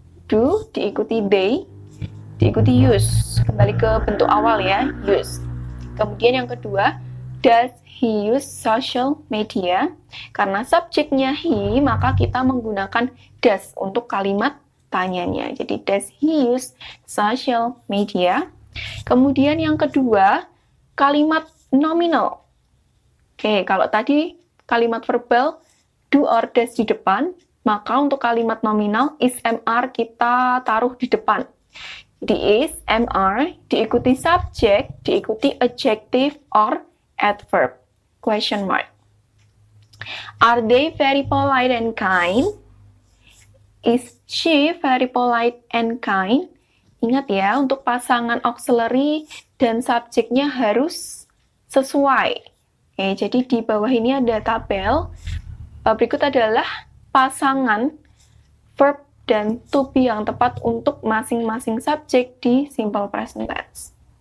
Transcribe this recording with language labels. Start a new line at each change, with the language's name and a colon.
Indonesian: Do, diikuti they, diikuti use, kembali ke bentuk awal ya, use. Kemudian yang kedua,
English: does he use social media?
Indonesian: Karena subjeknya he, maka kita menggunakan does untuk kalimat tanyanya.
English: Jadi, does he use social media?
Indonesian: Kemudian yang kedua, kalimat nominal. Oke, kalau tadi kalimat verbal do or does di depan, maka untuk kalimat nominal is MR kita taruh di depan. Jadi is MR diikuti subjek, diikuti adjective or adverb. Question mark.
English: Are they very polite and kind? Is she very polite and kind?
Indonesian: Ingat ya, untuk pasangan auxiliary dan subjeknya harus sesuai. Oke, jadi di bawah ini ada tabel. Berikut adalah pasangan verb dan to be yang tepat untuk masing-masing subjek di simple present tense.